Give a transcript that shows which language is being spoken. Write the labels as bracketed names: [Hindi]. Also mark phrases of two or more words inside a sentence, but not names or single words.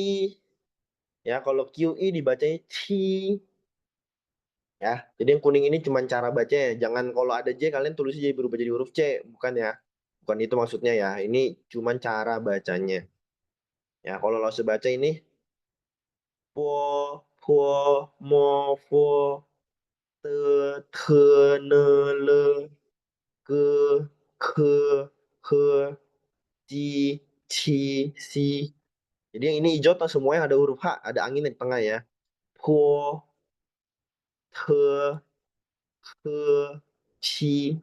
[Indonesian] Ya, kalau QI dibacanya Ci. Ya, jadi yang kuning ini cuma cara bacanya. Jangan kalau ada J kalian tulisnya jadi berubah jadi huruf C, bukan ya. Bukan itu maksudnya ya. Ini cuma cara bacanya. Ya, kalau lo baca ini [Chinese] po, po, mo, fo, te, te, ne, le, ke, ke, he, ji, ci, si. [Indonesian] Jadi yang ini hijau tuh semuanya ada huruf H, ada angin di tengah ya. [Chinese] Po, te, ke, ci.